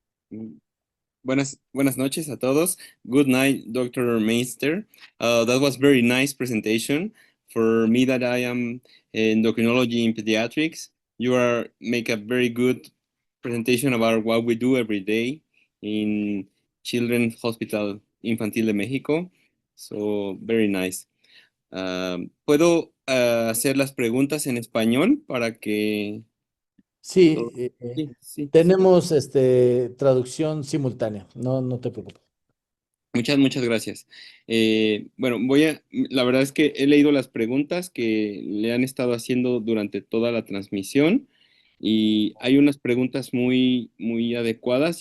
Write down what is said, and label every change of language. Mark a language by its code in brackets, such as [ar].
[es] Mm, buenas noches a todos. [en] Good night, Dr. Meister. That was very nice presentation. For me, that I am in endocrinology in pediatrics, you are make a very good presentation about what we do every day in Children's Hospital Infantil de México. So very nice. [es] ¿Puedo hacer las preguntas en español para que Sí, todo... Sí, sí, sí. tenemos traducción simultánea, no te preocupes. Muchas gracias. Bueno, la verdad es que he leído las preguntas que le han estado haciendo durante toda la transmisión y hay unas preguntas muy adecuadas.